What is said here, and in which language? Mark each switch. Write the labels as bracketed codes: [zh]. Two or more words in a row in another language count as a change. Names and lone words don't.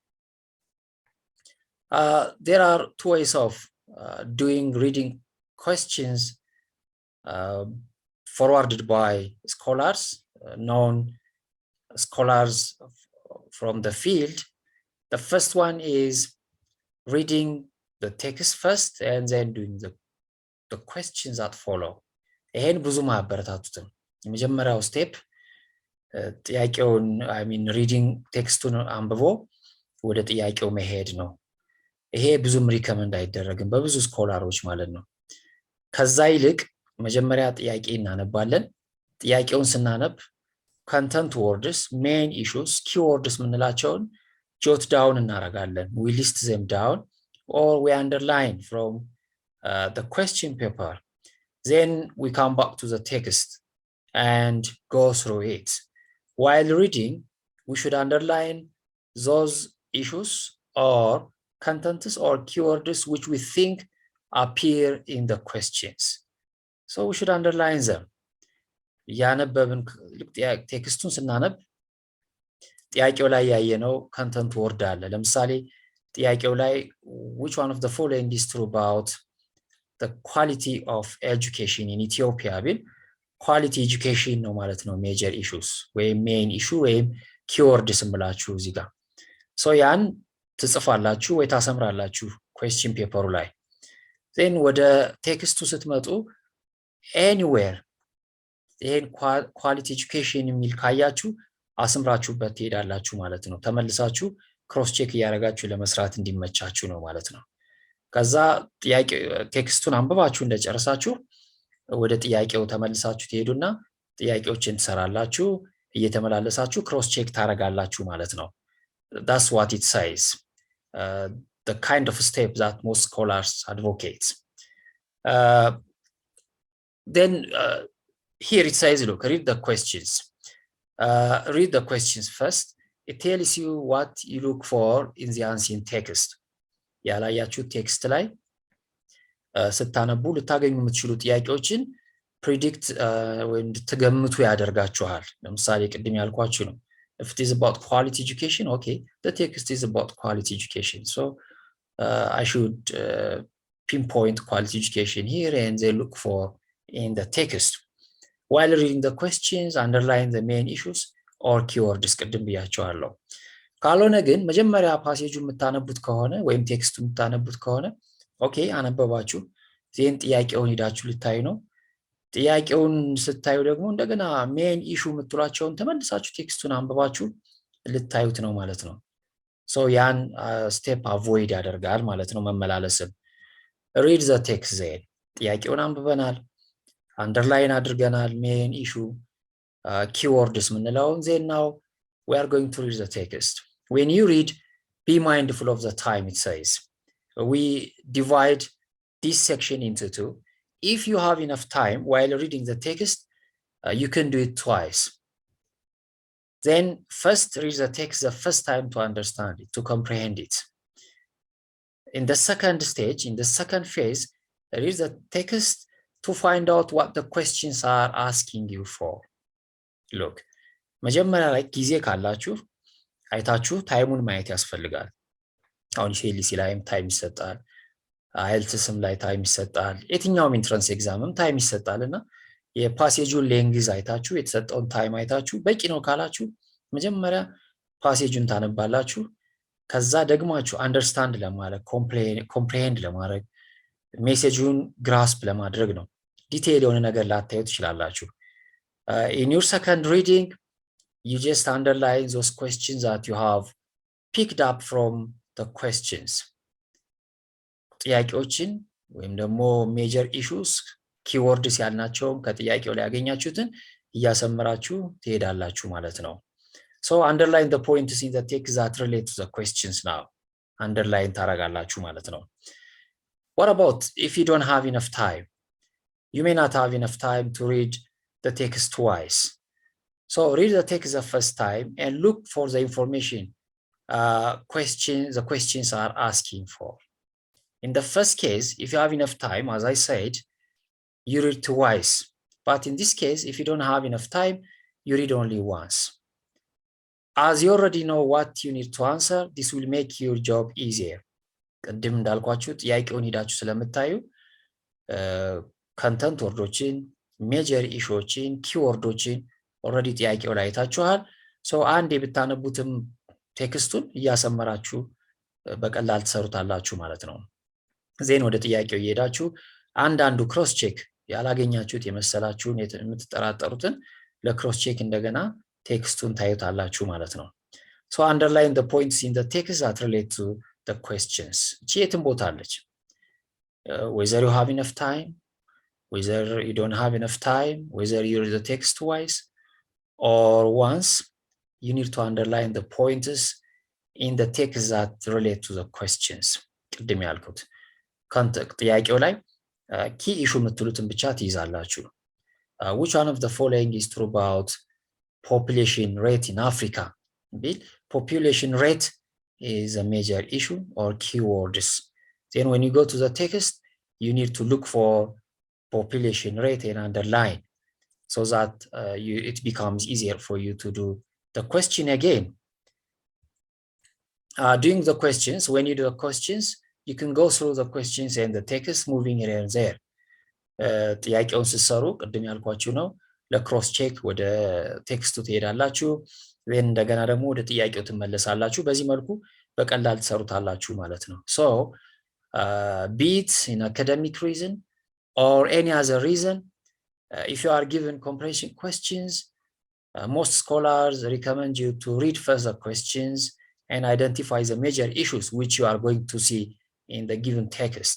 [en] There are two ways of doing reading questions forwarded by scholars, known scholars from the field. The first one is reading the text first and then doing the questions that follow. [am] ይሄን ብዙ ማበረታቱትም የመጀመሪያው ስቴፕ ጥያቄውን ሪዲንግ ቴክስቱን አንብቦ ወደ ጥያቄው መሄድ ነው። ይሄ ብዙም ሪከመንድ አይደረግም በብዙ ስኮላሮች ማለት ነው። ከዛ ይልቅ መጀመሪያ ጥያቄ እናነባለን። ጥያቄውን ስናነብ [en] content words, main issues, keywords [am] ምንላቸውን [en] jot down [am] እናረጋለን. [en] We list them down or we underline from the question paper. Then we come back to the text and go through it. While reading, we should underline those issues or contents or keywords which we think appear in the questions. So we should underline them. [am] ያነበብን ቴክስቱን ስናነብ ጥያቄው ላይ ያየነው content word አለ። ለምሳሌ ጥያቄው ላይ [en] which one of the following is true about the quality of education in [am] Ethiopia ቢል [en] quality education [am] ነው ማለት ነው። [en] major issues [am] ወይም [en] main issue [am] ወይም ኪወርድስ እንብላችሁ እዚህ ጋር ሶ ያን ትጽፋላችሁ ወይ ታሰምራላችሁ [en] question paper [am] ላይ then ወደ ቴክስቱ ስትመጡ anywhere ይሄን [en] quality education [am] የሚል ካያችሁ አስምራችሁበት ትሄዳላችሁ ማለት ነው ተመልሳችሁ [en] cross check [am] ያደርጋችሁ ለመስራት እንዲመቻችሁ ነው ማለት ነው ከዛ ጥያቄ ቴክስቱን አንብባችሁ እንደጨረሳችሁ ወደ ጥያቄው ተመልሳችሁ ትሄዱና ጥያቄዎችን ትሰራላችሁ እየተመላለሳችሁ [en] cross check [am] ታረጋላችሁ ማለት ነው [en] that's what it says the kind of step that most scholars advocate then here it says look read the questions read the questions first it tells you what you look for in the ancient text [am] ያላያችሁ ቴክስት ላይ ስታነቡ ልታገኙ የምትችሉ ጥያቄዎችን predict ወይም ትገምቱ ያደርጋችኋል ለምሳሌ ቅድም ያልኳችሁ ነው [en] if it is about quality education okay the text is about quality education so I should pinpoint quality education here and they look for in the text while reading the questions underline the main issues or keywords [am] ቅድም ብያችኋለሁ ካልሆነ ግን መጀመሪያ ፓሴጁ የምታነቡት ከሆነ ወይም ቴክስቱ የምታነቡት ከሆነ ኦኬ አነበባችሁ ዜን ጥያቄውን ሄዳችሁ ልታዩ ነው ጥያቄውን ስታዩ ደግሞ እንደገና [en] main issue [am] የምትሏቸውን ተመልሳችሁ ቴክስቱን አንብባችሁ ልታዩት ነው ማለት ነው ሶ ያን ስቴፕ አቮይድ ያደርጋል ማለት ነው መመላለስም [en] read the text then [am] ጥያቄውን አንብበናል አንደርላይን [en] አድርገናል main issue keywords ምንለው then now we are going to read the text when you read be mindful of the time it says we divide this section into two if you have enough time while reading the text you can do it twice then first read the text the first time to understand it to comprehend it in the second stage in the second phase read the text to find out what the questions are asking you for look [am] መጀመሪያ ላይ ጊዜ ካላችሁ አይታችሁ ታይሙን ማየት ያስፈልጋል አሁን ሴሊሲ ላይም ታይም ይሰጣል አይልትስም ላይ ታይም ይሰጣል የትኛውም [en] entrance exam [am] ታይም ይሰጣልና የፓሴጁን ሌንግዝ አይታችሁ የተሰጠውን ታይም አይታችሁ በቂ ነው ካላችሁ መጀመሪያ ፓሴጁን ታነባላችሁ ከዛ ደግማችሁ አንደርስታንድ ለማድረግ ኮምፕሬሄንድ ለማድረግ ሜሴጁን ግራስፕ ለማድረግ ነው ዲቴይል የሆነ ነገር ላታዩት ይችላላችሁ [en] in your second reading you just underline those questions that you have picked up from the questions [am] ጥያቄዎችን ወይም ደግሞ [en] major issues keywords [am] ያልናቸው ከጥያቄው ላይ ያገኛችሁትን እያሰመራችሁ ትሄዳላችሁ ማለት ነው [en] so underline the points in the text that relate to the questions now underline [am] ታረጋላችሁ ማለት ነው [en] what about if you don't have enough time you may not have enough time to read the text twice so read the text the first time and look for the information the questions are asking for in the first case if you have enough time as I said you read twice but in this case if you don't have enough time you read only once as you already know what you need to answer this will make your job easier [am] ቅድም እንዳልኳችሁ ጥያቄውን ሄዳችሁ ስለምታዩ ኮንተንት ወርዶችን ሜጀር ኢሹዎችን ኪወርዶችን ኦሬዲ ጥያቄው ላይ አይታችኋል ሶ አንዴ ብታነቡትም ቴክስቱን እያሰመራችሁ በቀላል ትሰሩታላችሁ ማለት ነው ዜን ወደ ጥያቄው እየሄዳችሁ አንዳንዱ [en] cross check [am] ያላገኛችሁት የመሰላችሁን የምትጠራጠሩትን ለክሮስ ቼክ እንደገና ቴክስቱን ታዩታላችሁ ማለት ነው [en] so underline the points in the text that relate to the questions [am] የትም ቦታ አለች [en] whether you have enough time whether you don't have enough time whether you read the text twice or once you need to underline the points in the text that relate to the questions [am] ቅድም ያልኩት ጥያቄው ላይ ኪ ኢሹ የምትሉትን ብቻ ትይዛላችሁ [en] which one of the following is true about population rate in Africa population rate is a major issue or keywords then when you go to the text you need to look for population rate and underline so that it becomes easier for you to do the question again doing the questions when you do the questions you can go through the questions and the text moving here and there [am] ጥያቄውን ሲሰሩ ቅድም ያልኳችሁ ነው ለክሮስ ቼክ ወደ ቴክስቱ ትሄዳላችሁ እንደገና ደግሞ ወደ ጥያቄው ትመለሳላችሁ በዚህ መልኩ በቀላል ትሰሩታላችሁ ማለት ነው። [en] so be it in academic reason or any other reason, if you are given comprehension questions, most scholars recommend you to read first the questions and identify the major issues which you are going to see in the given text.